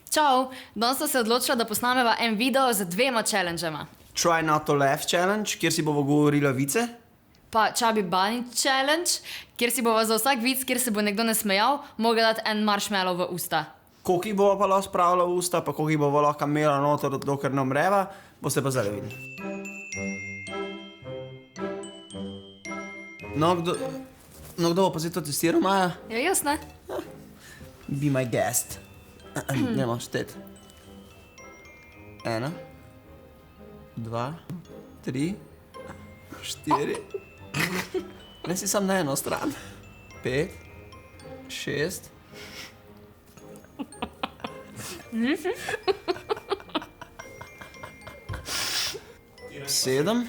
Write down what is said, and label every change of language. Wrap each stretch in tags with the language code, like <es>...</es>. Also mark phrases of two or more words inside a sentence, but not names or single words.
<sl>Čau, danes sem se odločila, da posnameva en video z 2 challengema.</sl> <en>Try not to laugh challenge,</en> <sl>kjer si bomo govorila vice. Pa Chubby Bunny challenge, kjer si bova za vsak vic, kjer se bo nekdo nasmejal, mogla dati en marshmallow v usta. Koliko jih bova pa lahko spravila v usta, pa koliko jih bova lahko imela noter, dokler ne umreva, boste pa zdaj videli. No, kdo bo pa zdaj to testiral, Maja? Ja, jaz ne.</sl> <en>Be my guest.</en> <sl>Nemo štet. 1, 2, 3, 4. Ne si sam na eno stran. 5, 6. 7.</sl>